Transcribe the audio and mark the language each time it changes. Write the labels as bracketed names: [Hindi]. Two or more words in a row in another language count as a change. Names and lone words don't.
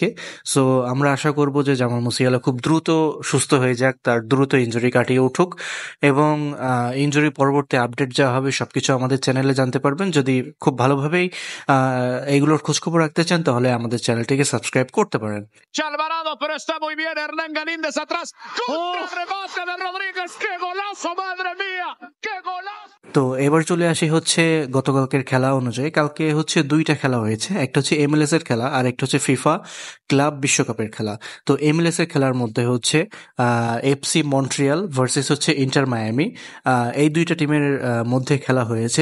[Bangla] সো আমরা আশা করব যে জামাল মুসিয়ালা খুব দ্রুত সুস্থ হয়ে যাক, তার দ্রুত ইনজুরি কাটিয়ে উঠুক, এবং ইনজুরি পরবর্তী আপডেট যা হবে সবকিছু আমাদের চ্যানেলে জানতে পারবেন। যদি খুব ভালোভাবেই এইগুলোর খোঁজখবর রাখতে চান তাহলে আমাদের চ্যানেলটিকে সাবস্ক্রাইব করতে পারেন। [Spanish] Alvarado, pero está muy bien Hernán Galíndez atrás. Contrarrebate de Rodríguez. ¡Qué golazo, madre mía! ¡Qué golazo! [Bangla] তো এবার চলে আসি হচ্ছে গতকালকের খেলা অনুযায়ী। কালকে হচ্ছে দুইটা খেলা হয়েছে, একটা হচ্ছে এমএলএস এর খেলা আর একটা হচ্ছে ফিফা ক্লাব বিশ্বকাপের খেলা। তো এমএলএস এর খেলার মধ্যে হচ্ছে এফসি মন্ট্রিয়াল ভার্সেস হচ্ছে ইন্টার মায়ামি, এই দুইটা টিমের মধ্যে খেলা হয়েছে।